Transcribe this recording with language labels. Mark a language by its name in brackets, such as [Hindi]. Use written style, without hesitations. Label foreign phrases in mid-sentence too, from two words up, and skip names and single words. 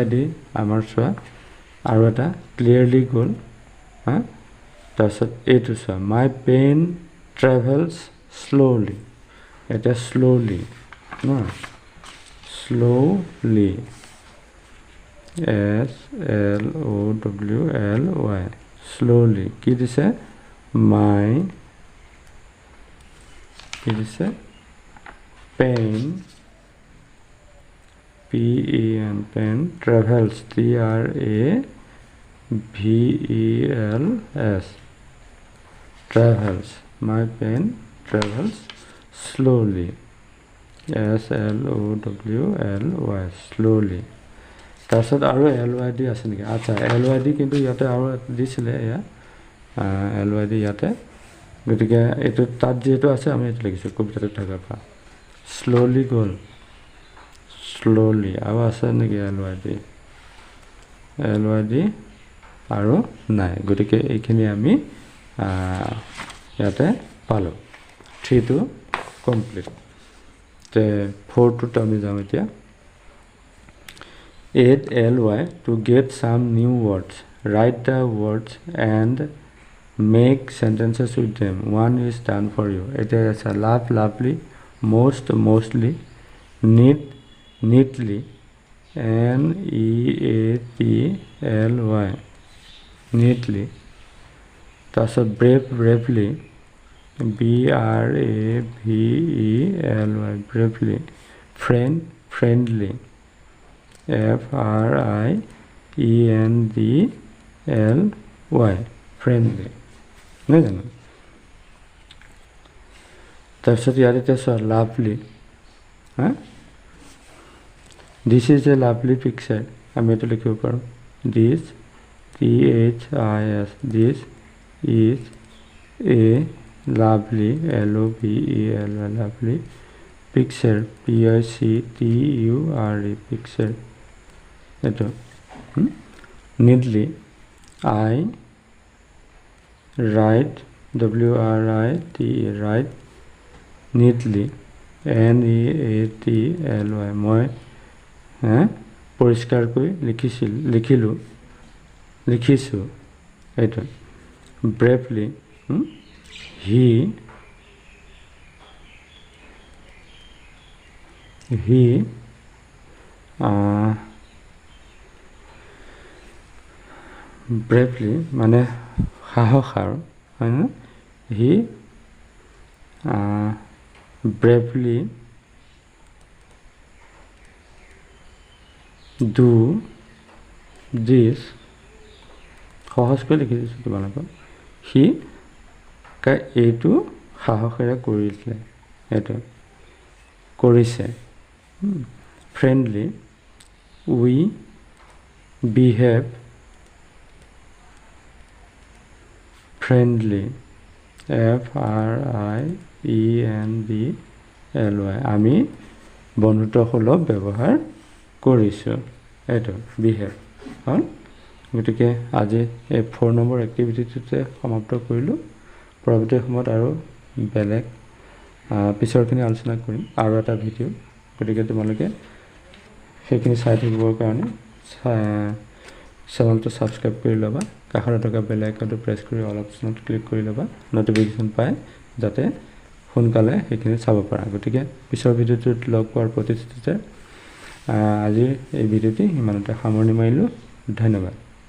[Assamese] দি আমাৰ চোৱা আৰু এটা ক্লিয়াৰলি গ'ল হা তাৰপিছত এইটো চোৱা [English] my pen travels slowly [Assamese] এটা শ্ল'লি ন শ্ল'লি [English] SLOWLY slowly [Assamese] কি দিছে my কি দিছে pen [English] PEN pen travels TRAVELS travels my pen travels slowly SLOWLY slowly [Assamese] তাৰপিছত আৰু ly দি আছে নেকি আচ্ছা ly দি কিন্তু ইয়াতে আৰু দিছিলে এয়া ly দি ইয়াতে গতিকে এইটো তাত যেটো আছে আমি এটা লিখিছো কবিতাটো থাকাৰ পৰা slowly গ'ল slowly আৰু আছে নেকি ly দি আৰু নাই গতিকে এইখিনি আমি ইয়াতে পালো 3 টো কমপ্লিট তে 4 টো আমি যাম এতিয়া [English] add ly to get some new words write the words and make sentences with them one is done for you it is a lovely mostly neatly neatly neatly that's a bravely bravely bravely friendly friendly friendly [Assamese] নহয় জানো তাৰপিছত ইয়াতে চোৱা [English] lovely হা this is a lovely picture [Assamese] আমি এটা লিখিব পাৰোঁ [English] this THIS this is a lovely lovely picture PICTURE picture eto neatly I write WRITE write neatly [Assamese] NEATLY মই পৰিষ্কাৰকৈ লিখিছো এইটো [English] bravely he bravely [Assamese] মানে সাহস আৰু হয় না he [English] bravely do this [Assamese] সহজকৈ লিখি দিছোঁ তোমালোকক সি এইটো সাহসেৰে কৰিছে [English] friendly we behave friendly FRIENDLY [Assamese] আমি বন্ধুত্বসুলভ ব্যৱহাৰ কৰিছোঁ এইটো behave হ'ল গতিকে আজি এই 4 নম্বৰ এক্টিভিটিটোতে সমাপ্ত কৰিলোঁ পৰৱৰ্তী সময়ত আৰু বেলেগ পিছৰখিনি আলোচনা কৰিম আৰু এটা ভিডিঅ' গতিকে তোমালোকে সেইখিনি চাই থাকিবৰ কাৰণে চেনেলটো ছাবস্ক্ৰাইব কৰি ল'বা কাষত থকা বেল আইকনটো প্ৰেছ কৰি অল অপশ্যনত ক্লিক কৰি ল'বা নটিফিকেশ্যন পায় যাতে সোনকালে সেইখিনি চাব পাৰা গতিকে পিছৰ ভিডিঅ'টোত লগ পোৱাৰ প্ৰতিশ্ৰুতিতে আজিৰ এই ভিডিঅ'টি ইমানতে সামৰণি মাৰিলোঁ। ধন্যবাদ।